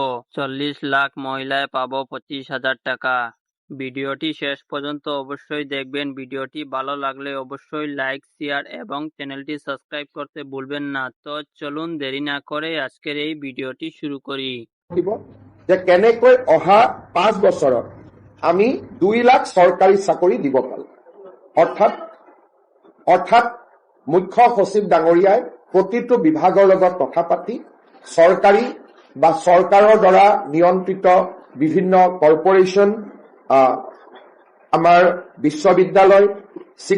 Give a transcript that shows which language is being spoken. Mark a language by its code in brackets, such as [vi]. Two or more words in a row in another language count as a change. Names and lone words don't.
[as] 40 লাখ মহিলায় পাবো 25,000 টাকা। [bn] ভিডিওটি শেষ পর্যন্ত অবশ্যই দেখবেন। ভিডিওটি ভালো লাগলে অবশ্যই লাইক, শেয়ার এবং চ্যানেলটি সাবস্ক্রাইব করতে ভুলবেন না। তো চলুন দেরি না করে আজকের এই ভিডিওটি শুরু করি। [as] যে কেনেকৈ অহা 5 বছৰত আমি 2 লাখ চৰকাৰী চাকৰি দিব পাৰো। অৰ্থাৎ মুখ্য সচিব ডাঙৰীয়াই প্ৰতিটো বিভাগৰ লগত কথা পাতি চৰকাৰী বা চৰকাৰৰ দ্বাৰা নিয়ন্ত্ৰিত বিভিন্ন কৰ্পোৰেচন, আমাৰ বিশ্ববিদ্যালয়, 6